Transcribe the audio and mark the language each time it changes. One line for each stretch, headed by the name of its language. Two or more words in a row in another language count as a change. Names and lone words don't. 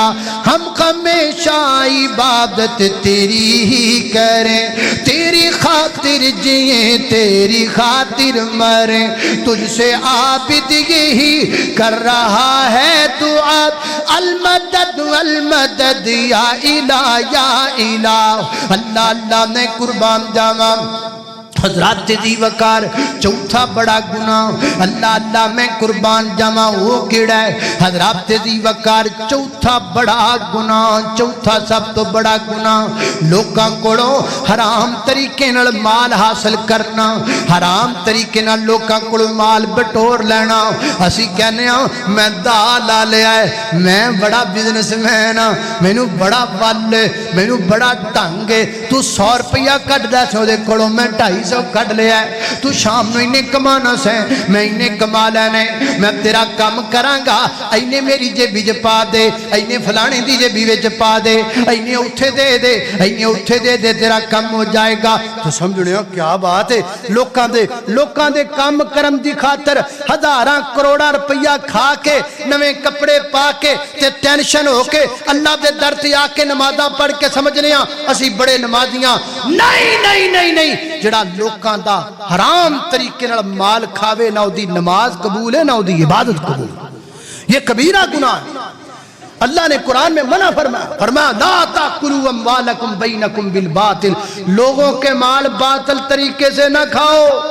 Urdu: ہم ہمیشہ عبادت تیری ہی کریں، تیری خاطر جئیں تیری خاطر مریں، تجھ سے عابد یہی کر رہا ہے دعا، المدد المدد یا الہ یا الہ۔
Punjabi: اللہ اللہ نے قربان جاواں حضرات تیزی وقار چوتھا بڑا گناہ، اللہ اللہ میں قربان جاواں وہ کیڑا ہے حضرات تیزی وقار چوتھا بڑا گناہ، چوتھا سب تو بڑا گناہ، لوکاں کولوں حرام طریقے نال مال حاصل کرنا، حرام طریقے نال لوکاں کولوں مال بٹور لینا۔ اسی کہنے ہاں میں دا لا لیا ہے، میں بڑا بزنس مین ہاں، مینوں بڑا ول ہے، مینوں بڑا ڈھنگ ہے، تو 100 روپیہ کٹ دے سو دے کولوں میں 250 کٹ لیا ہے، تو شام نو انہیں کمانا سے میں انہیں کما لینے، میں تیرا کام کرانگا، اینے میری جیبی جے پا دے، اینے فلانے دی جیبی وچ پا دے، اینے اٹھے دے دے، اینے اٹھے دے دے، تیرا کم ہو جائے گا۔ تو سمجھنے ہو کیا بات ہے، لوکاں دے کام کرم دی خاطر ہزاراں کروڑا روپیہ کھا کے نویں کپڑے پا کے تے ٹینشن ہو کے اللہ دے در تے آ کے نمازاں پڑھ کے سمجھنے ہاں اسی بڑے نمازیاں۔ نہیں نہیں نہیں نہیں، جڑا لوکاں دا حرام طریقے نال مال کھاوے، نہ دی نماز قبول ہے نہ دی عبادت قبول،
Urdu: یہ کبیرہ گناہ ہے۔ اللہ نے قرآن میں منع فرمایا
Arabic: لا تاکلوا اموالکم بینکم بالباطل،
Urdu: لوگوں کے مال باطل طریقے سے نہ کھاؤ۔